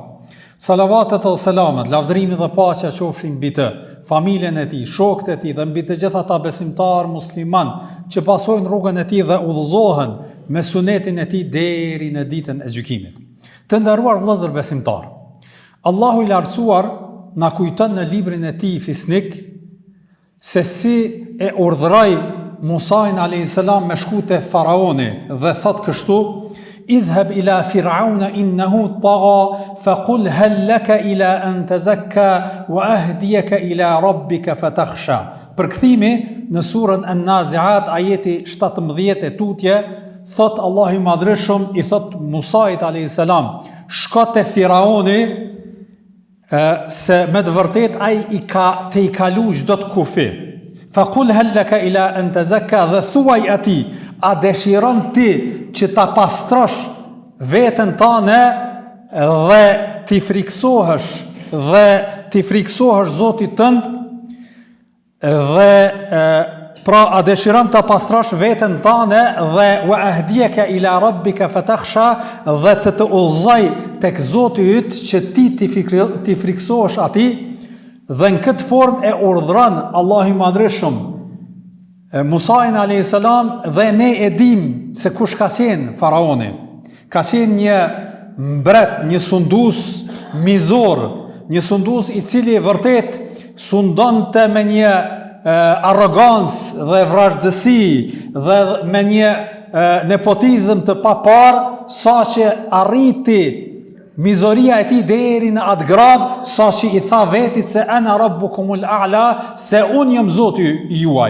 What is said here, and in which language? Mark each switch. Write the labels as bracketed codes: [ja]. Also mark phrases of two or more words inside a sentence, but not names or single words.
[sq] Salavatet dhe selamet, lavdrimi dhe paqja qofshin mbi të, familjen e tij, shokët e tij dhe mbi të gjithë ata besimtar musliman që pasojnë rrugën e tij dhe udhëzohen me sunetin e tij deri në ditën e gjykimit. Të nderuar vëllezër besimtar, Allahu i lartësuar na kujton në librin e tij fisnik se si e urdhëroi Musain a.s. me shku te faraoni dhe thot kështu: [ar] اذهب إلى فرعون إنه طغى فقل هل لك إلى أن تزكى وأهديك إلى ربك فتخشى. [sq] Përkthimi në surën An-Nazi'at ajeti 17 e tutje, thot Allahu i Madhreshëm i thot Musait a.s. shko te faraoni se me të vërtet ai i kalu çdo të kufi. [ar] فقل هل لك إلى أن تزكى, [sq] dhe thuaj atij, a dëshiron ti që ta pastrosh veten tënde dhe ti friksohesh Zotit tënd, dhe pra a dëshiron ta pastrosh veten tënde dhe [ar] وأهديك إلى ربك فتخشى, [sq] dhe të udhëzoj tek Zoti yt që ti friksohesh atij. Dhe në këtë formë e urdhëron Allahu i Madhreshëm Musain a.s. dhe ne e dim se kush ka qenë faraoni. Ka qenë një mbret, një sundus mizor, një sundus i cili vërtet sundonte me një arrogancë dhe vrazhdësi dhe me një nepotizëm të papar, sa që arriti mizoria e tij deri në atë grad sa që i tha vetit se [ar] أنا ربكم الأعلى, [sq] se unë jam Zoti juaj.